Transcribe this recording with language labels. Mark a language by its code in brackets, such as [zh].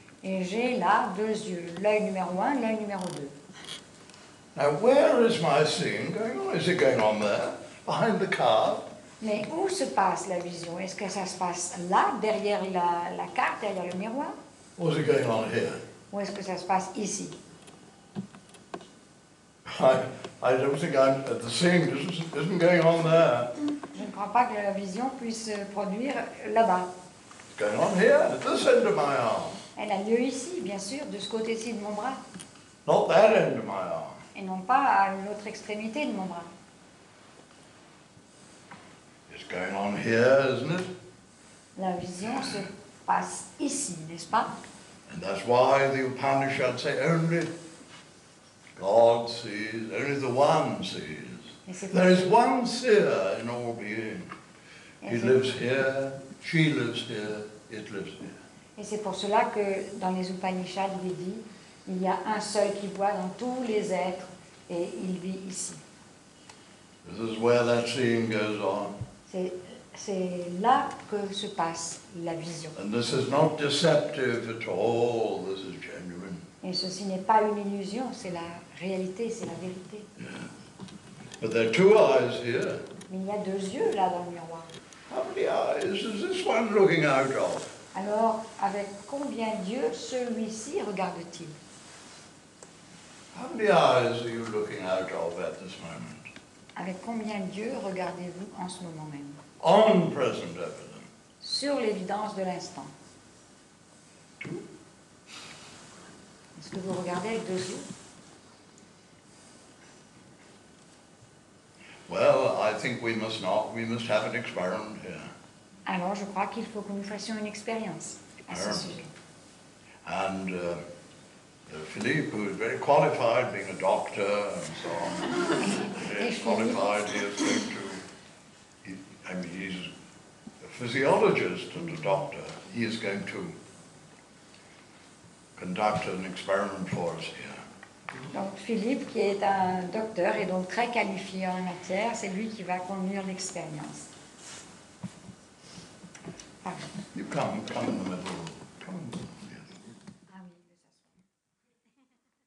[fr] et j'ai là deux yeux, l'œil numéro 1, l'œil numéro 2. [en] Now where is my seeing going on? Is it going on there, behind the card? [fr] Mais où se passe la vision? Est-ce que ça se passe là, derrière la carte, derrière le miroir? [en] Or is it going on here? [fr] Ou est-ce que ça se passe ici? [en] I don't think the seeing isn't going on there. [fr] Je ne crois pas que la vision puisse se produire là-bas. [en] It's going on here, at this end of my arm. [fr] Elle a lieu ici, bien sûr, de ce côté-ci de mon bras, [en] Not that end of my arm. [fr] et non pas à une autre extrémité de mon bras. [en] It's going on here, isn't it? [fr] La vision se passe ici, n'est-ce pas? [en] And that's why the Upanishads say only God sees, only the One sees. [fr] Et c'est [en] There is one seer in all being. He [fr] Et c'est- [en] lives here, she lives here, it lives here. [fr] Et c'est pour cela que dans les Upanishads, il est dit, il y a un seul qui voit dans tous les êtres et il vit ici. [en] This is where that seeing goes on. [fr] C'est là que se passe la vision. [en] And this is not deceptive at all, this is genuine. [fr] Et ceci n'est pas une illusion, c'est la réalité, c'est la vérité. [en] But there are two eyes here. [fr] Mais il y a deux yeux là dans le miroir. [en] How many eyes is this one looking out of? [fr] Alors, avec combien d'yeux celui-ci regarde-t-il? [en] How many eyes are you looking out of at this moment? [fr] Avec combien d'yeux regardez-vous en ce moment même? [en] On present evidence. [fr] Sur l'évidence de l'instant. Est-ce que vous regardez avec deux yeux? [en] Well, I think we must not. We must have an experiment here. [fr] Alors, je crois qu'il faut que nous fassions une expérience à ce sujet. [en] And Philippe, who is very qualified, being a doctor and so on, very qualified, he is going to, I mean, he's a physiologist and a doctor. He is going to conduct an experiment for us here. [fr] Donc, Philippe, qui est un docteur et donc très qualifié en matière, c'est lui qui va conduire l'expérience. Pardon. [en] You come in the middle. Come in the middle. [fr] Ah oui, il veut s'asseoir.